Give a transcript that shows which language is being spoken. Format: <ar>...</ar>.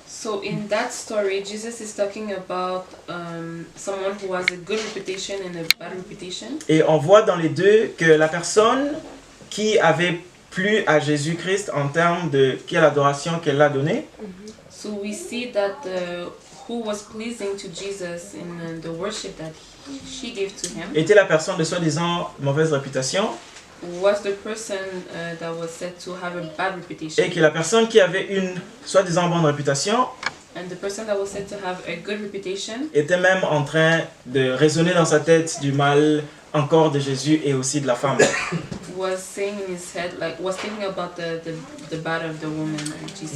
<en>So in that story, Jesus is talking about someone who has a good reputation and a bad reputation.</en> <fr>Et on voit dans les deux que la personne qui avait plu à Jésus-Christ en termes de quelle adoration qu'elle a donnée.</fr> <en>So we see that who was pleasing to Jesus in the worship that she gave to him</en> <fr>Était la personne de soi-disant mauvaise réputation.</fr> <en>was the person that was said to have a bad reputation.</en> <fr>Et que la personne qui avait une soi-disant bonne réputation</fr> <en>And the person that was said to have a good reputation</en> <fr>était même en train de raisonner dans sa tête du mal encore de Jésus et aussi de la femme.</fr> <en>was saying in his head, like, was thinking about the bad of the woman and Jesus.</en>